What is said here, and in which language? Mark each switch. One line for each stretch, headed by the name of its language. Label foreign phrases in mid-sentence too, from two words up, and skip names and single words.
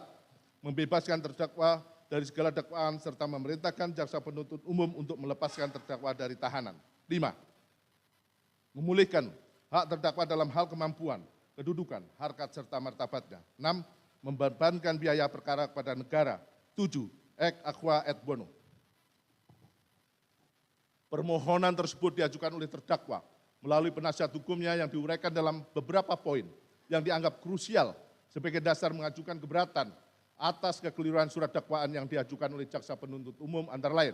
Indonesian: Membebaskan terdakwa dari segala dakwaan serta memerintahkan jaksa penuntut umum untuk melepaskan terdakwa dari tahanan. 5. memulihkan hak terdakwa dalam hal kemampuan, kedudukan, harkat, serta martabatnya. 6. Membebankan biaya perkara kepada negara. 7.
Latin: Ex aqua et bono.
Indonesian: Permohonan tersebut diajukan oleh terdakwa melalui penasihat hukumnya yang diuraikan dalam beberapa poin yang dianggap krusial sebagai dasar mengajukan keberatan atas kekeliruan surat dakwaan yang diajukan oleh jaksa penuntut umum antara lain.